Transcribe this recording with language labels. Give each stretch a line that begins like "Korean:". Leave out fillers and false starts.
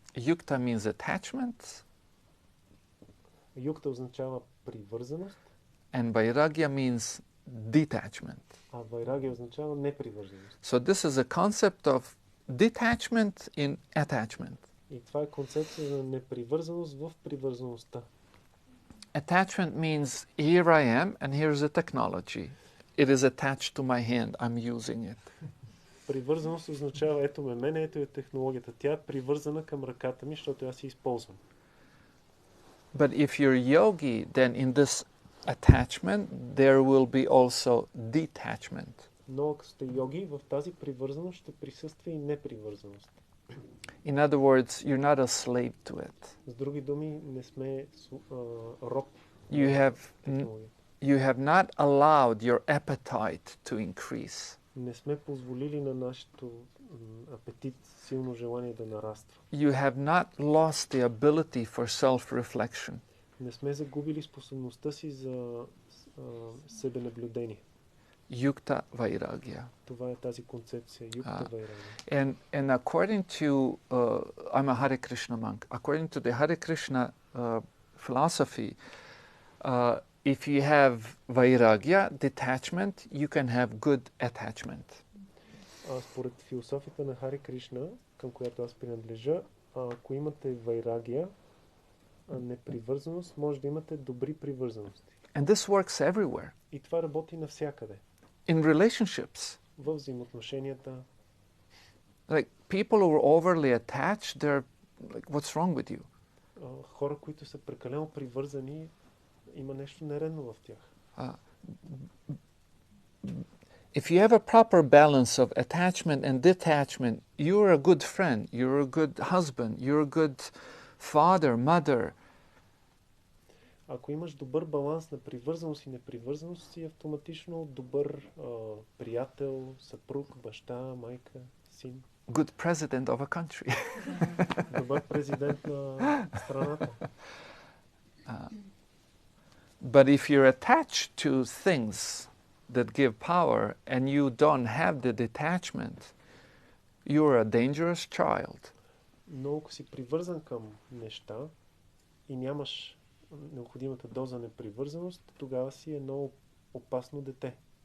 English: Yukta means attachment.
Bulgarian: Юкта означава привързаност.
English: And Vairagya means detachment.
Bulgarian: А Вайрагия означава непривързаност.
English: So this is a concept of detachment in attachment.
Bulgarian: И това е концепция за непривързаност в привързаността.
English: Attachment means here I am and here's the technology. It is attached to my hand. I'm using it.
Bulgarian: Привързаност означава ето мен, ето е технологията. Тя е привързана към ръката ми, защото аз я използвам.
English: But if you're yogi, then in this attachment there will be also detachment.
Bulgarian: Но ако сте йоги, в тази привързаност ще присъства и непривързаност.
English: In other words, you're not a slave to it.
Bulgarian: С други думи, не сме роб.
English: You have not allowed your appetite to increase.
Bulgarian: Не сме позволили на нашето апетит, силно желание да нараства.
English: You have not lost the ability for self-reflection.
Bulgarian: Не сме загубили способността си за себенаблюдение.
Sanskrit: Yukta Vairagya.
Bulgarian: Това е тази концепция, Юкта Vairagya.
English: And according to, I'm a Hare Krishna monk, according to the Hare Krishna philosophy, if you have Vairagya, detachment, you can have good attachment.
Bulgarian: Според философията на Харе Кришна, към която аз принадлежа, ако имате Вайрагия, непривързаност, може да имате добри привързаности.
English: And this works everywhere.
Bulgarian: И това работи навсякъде.
English: In relationships.
Bulgarian: В взаимоотношенията.
English: Like people who are overly attached, they're like, what's wrong with you?
Bulgarian: Хора, които са прекалено привързани, има нещо нередно в тях.
English: If you have a proper balance of attachment and detachment, you're a good friend, you're a good husband, you're a good father, mother.
Bulgarian: Ако имаш добър баланс на привързаност и непривързаност, си автоматично добър приятел, съпруг, баща, майка, син.
English: Good president of a country.
Bulgarian: Добър президент на страната.
English: But if you're attached to things that give power and you don't have the detachment, you're a dangerous child.
Bulgarian: Но ако си привързан към неща и нямаш необходимата доза непривързаност, тогава си едно опасно дете.